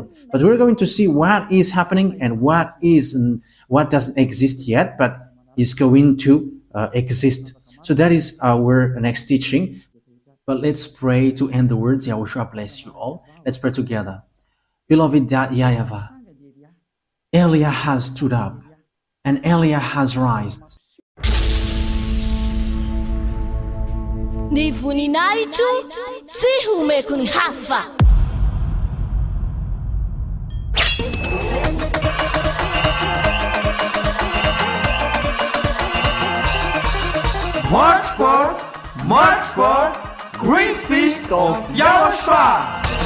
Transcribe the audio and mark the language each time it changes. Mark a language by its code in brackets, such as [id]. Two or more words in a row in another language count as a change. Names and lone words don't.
[en] But we're going to see what is happening and what doesn't exist yet, but is going to exist. So that is our next teaching. But let's pray to end the words. Yahushua bless you all. Let's pray together. Beloved YAHVAH, Elia has stood up, and Elia has risen. [mg] Ny voninahitro tsy homeko ny hafa. [en] March 4, Great Feast of YAHOSHUAH.